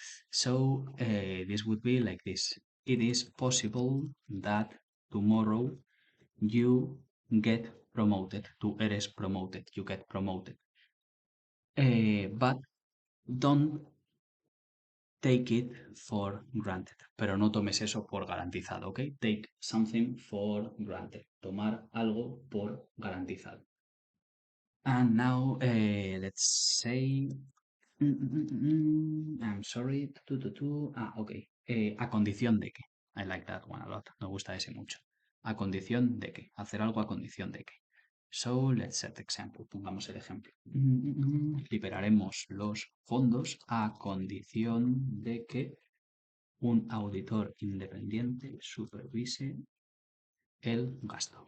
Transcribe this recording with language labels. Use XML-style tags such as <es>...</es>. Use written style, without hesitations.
<en>So, this would be like this. It is possible that tomorrow you get promoted.</en> <es>Tú eres</es> <en>promoted, you get promoted. But don't take it for granted.</en> <es>Pero no tomes eso por garantizado, ¿ok?</es> <en>Take something for granted.</en> <es>Tomar algo por garantizado.</es> <en>And now, let's say, I'm sorry, ok.</en> <es>A condición de que.</es> <en>I like that one a lot.</en> <es>Me gusta ese mucho. A condición de que. Hacer algo a condición de que.</es> <en>So, let's set example.</en> <es>Pongamos el ejemplo. Liberaremos los fondos a condición de que un auditor independiente supervise el gasto.</es>